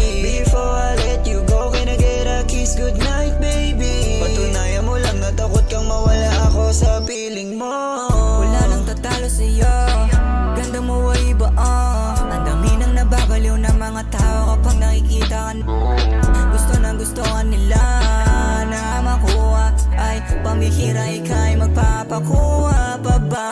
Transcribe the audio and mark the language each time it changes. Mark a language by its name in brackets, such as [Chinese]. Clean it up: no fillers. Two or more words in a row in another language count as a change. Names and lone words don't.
[English] Before I let you go, can I get a kiss goodnight, baby? [Filipino] Patunayan mo lang na takot kang mawala ako sa piling mo. Wala nang tatalo sa'yo, ganda mo ay iba, Ang dami nang nababaliw ng mga tao kapag nakikita ka. Gusto ka nila na makuha, ay pambihira ika'y magpapakuha pa ba?